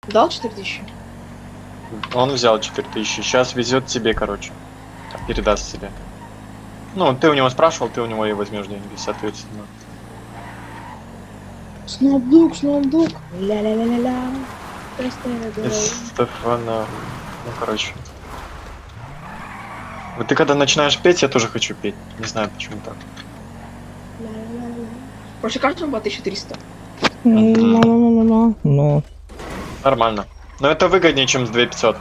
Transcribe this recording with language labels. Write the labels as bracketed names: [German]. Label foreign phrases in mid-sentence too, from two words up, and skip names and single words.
[Russian] Дал 4000? Он взял 4000, сейчас везет тебе, короче. Передаст тебе. Ну, ты у него спрашивал, ты у него и возьмешь деньги, соответственно. Снобдук. Ля-ля-ля-ля-ля. Стефана. Ну, короче. Вот ты когда начинаешь петь, я тоже хочу петь. Не знаю, почему так. Короче, каждому по 1300. Ну. Нормально. Но это выгоднее, чем с 2500.